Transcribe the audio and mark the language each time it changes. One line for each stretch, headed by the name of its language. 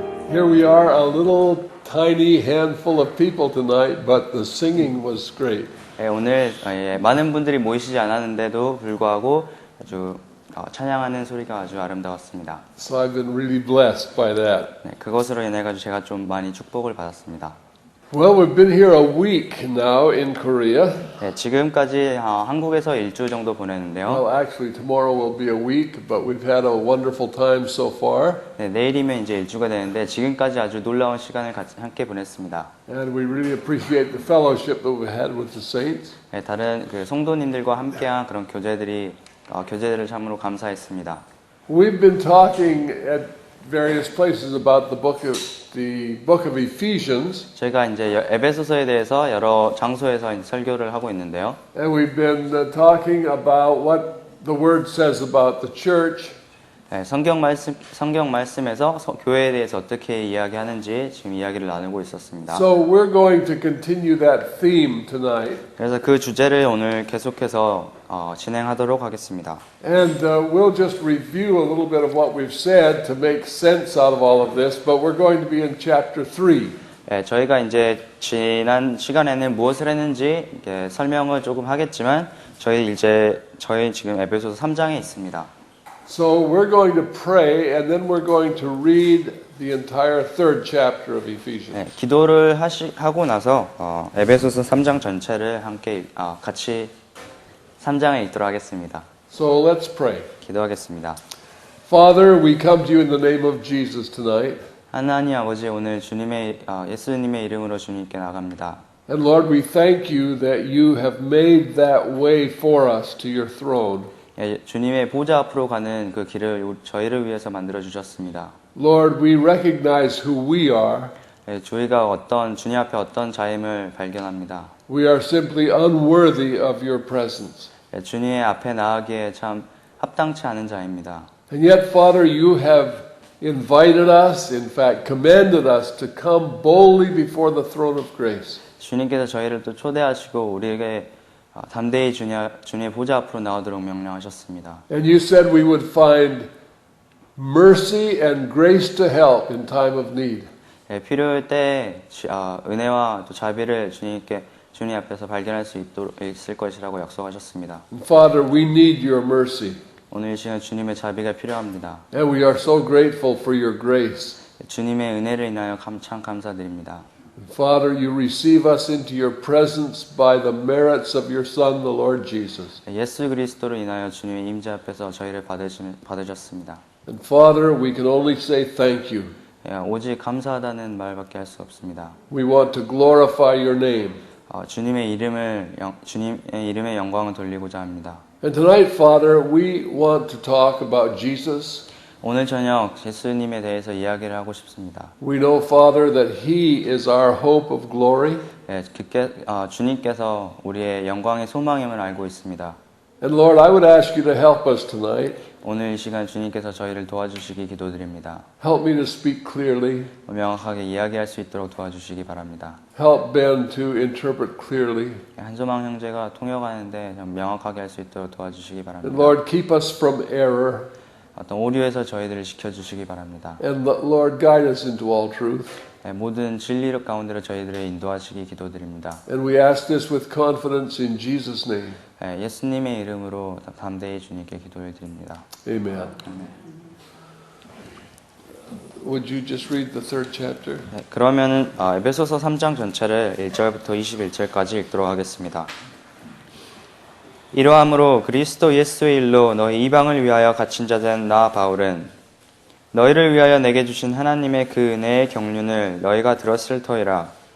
English: Here we are, a little tiny handful of people tonight, but the singing was great.
Korean: 오늘 많은 분들이 모이시지 않았는데도 불구하고 아주 찬양하는 소리가 아주 아름다웠습니다.
English: So I've been really blessed by that.
Korean: 그것으로 인해 가지고 제가 좀 많이 축복을 받았습니다.
English: Well, we've been here a week now in Korea.
Korean: 지금까지 한국에서 일주 정도 보냈는데요.
English: Well, actually tomorrow will be a week, but we've had a wonderful time so far.
Korean: 내일이면 이제 일주가 되는데 지금까지 아주 놀라운 시간을 같이 함께 보냈습니다.
English: And we really appreciate the fellowship that we've had with the saints.
Korean: 다른 성도님들과 함께한 그런 교제들을 참으로 감사했습니다.
English: We've been talking at various places about the book of Ephesians.
Korean: 저희가 이제 에베소서에 대해서 여러 장소에서 설교를 하고 있는데요.
English: And we've been talking about what the word says about the church.
Korean: 성경 말씀에서 교회에 대해서 어떻게 이야기하는지 지금 이야기를 나누고 있었습니다.
English: So we're going to continue that theme tonight.
Korean: 그래서 그 주제를 오늘 계속해서 진행하도록 하겠습니다.
English: And we'll just review a little bit of what we've said to make sense out of all of this, but we're going to be in chapter 3.
Korean: 저희가 이제 지난 시간에는 무엇을 했는지 설명을 조금 하겠지만 저희 지금 에베소서 3장에 있습니다.
English: So we're going to pray and then we're going to read the entire third chapter of Ephesians.
Korean: 기도를 하고 나서 에베소서 3장 전체를 함께 같이 3장에 읽도록 하겠습니다.
English: So let's pray.
Korean: 기도하겠습니다.
English: Father, we come to you in the name of Jesus tonight.
Korean: 하나님 아버지, 오늘 예수님의 이름으로 주님께 나갑니다.
English: And Lord, we thank you that you have made that way for us to your throne.
Korean: 주님의 보좌 앞으로 가는 그 길을 저희를 위해서 만들어 주셨습니다.
English: Lord, we recognize who we are.
Korean: 저희가 주님 앞에 어떤 자임을 발견합니다.
English: We are simply unworthy of your presence.
Korean: 주님의 앞에 나아가기에 참 합당치 않은 자입니다.
English: And yet, Father, you have invited us, in fact, commanded us to come boldly before the throne of grace.
Korean: 주님께서 저희를 또 초대하시고 우리에게 담대히 주님의 보좌 앞으로 나오도록 명령하셨습니다.
English: And you said we would find mercy and grace to help in time of need.
Korean: 필요할 때 은혜와 또 자비를 주님 앞에서 발견할 수 있을 것이라고 약속하셨습니다.
English: And Father, we need your mercy.
Korean: 오늘 이 시간 주님의 자비가 필요합니다.
English: And we are so grateful for your grace.
Korean: 주님의 은혜를 인하여 참 감사드립니다.
English: Father, you receive us into your presence by the merits of your Son, the Lord Jesus.
Korean: 예수 그리스도로 인하여 주님의 임재 앞에서 저희를 받으셨습니다.
English: And Father, we can only say thank you.
Korean: 오직 감사하다는 말밖에 할 수 없습니다.
English: We want to glorify your name.
Korean: 주님의 이름의 영광을 돌리고자 합니다.
English: And tonight, Father, we want to talk about Jesus.
Korean: 오늘 저녁 예수님에 대해서 이야기를 하고 싶습니다.
English: We know, Father, that He is our hope of glory.
Korean: 주님께서 우리의 영광의 소망임을 알고 있습니다.
English: And Lord, I would ask you to help us tonight.
Korean: 오늘 이 시간 주님께서 저희를 도와주시기 기도드립니다.
English: Help me to speak clearly.
Korean: 명확하게 이야기할 수 있도록 도와주시기 바랍니다.
English: Help Ben to interpret clearly.
Korean: 한소망 형제가 통역하는데 명확하게 할 수 있도록 도와주시기 바랍니다.
English: And Lord, keep us from error.
Korean: 어떤 오류에서 저희들을 지켜주시기 바랍니다.
English: And Lord, guide us into all truth.
Korean: 모든 진리 가운데로 저희들을 인도하시기 기도드립니다.
English: And we ask this with confidence in Jesus' name.
Korean: 예수님의 이름으로 담대히 주님께 기도를 드립니다.
English: Amen. Would you just read the third chapter?
Korean: 그러면은 에베소서 3장 전체를 1절부터 21절까지 읽도록 하겠습니다. 이러함으로 그리스도 예수의 일로 너희 이방을 위하여 갇힌 자 된 나 바울은 너희를 위하여 내게 주신 하나님의 그 은혜의 경륜을 너희가 들었을 터이라.